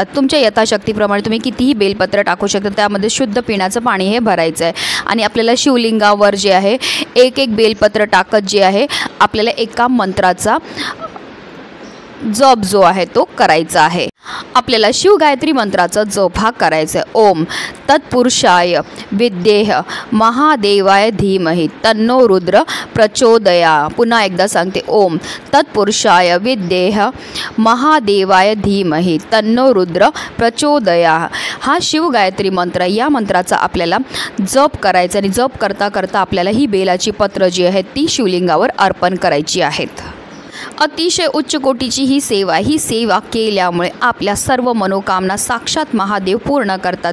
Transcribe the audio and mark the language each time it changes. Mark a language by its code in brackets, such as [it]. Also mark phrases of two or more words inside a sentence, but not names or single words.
[mr] तुमच्या यथाशक्तीप्रमाणे तुम्ही कितीही बेलपत्र टाकू शकता। त्यामध्ये शुद्ध पिण्याचं पाणी हे भरायचं आहे आणि आपल्याला शिवलिंगावर जे आहे एक बेलपत्र टाकत जे आहे आपल्याला एका मंत्राचा जप जो आहे तो करायचा आहे। आपल्याला शिवगायत्री मंत्राचा जप हा करायचा आहे। [sa] ओम तत्पुरुषाय विद्येह महादेवाय धीमहि तन्नो रुद्र प्रचोदया। [mr] पुन्हा एकदा सांगते, [sa] ओम तत्पुरुषाय विद्येह महादेवाय धीमहि तन्नो रुद्र प्रचोदया। [mr] हा शिवगायत्री मंत्र, या मंत्राचा आपल्याला जप करायचा आणि जप करता करता आपल्याला ही बेलाची पत्र जी आहेत ती शिवलिंगावर अर्पण करायची आहेत। अतिशय उच्च कोटीची ही सेवा केल्यामुळे आपल्या सर्व मनोकामना साक्षात महादेव पूर्ण करतात।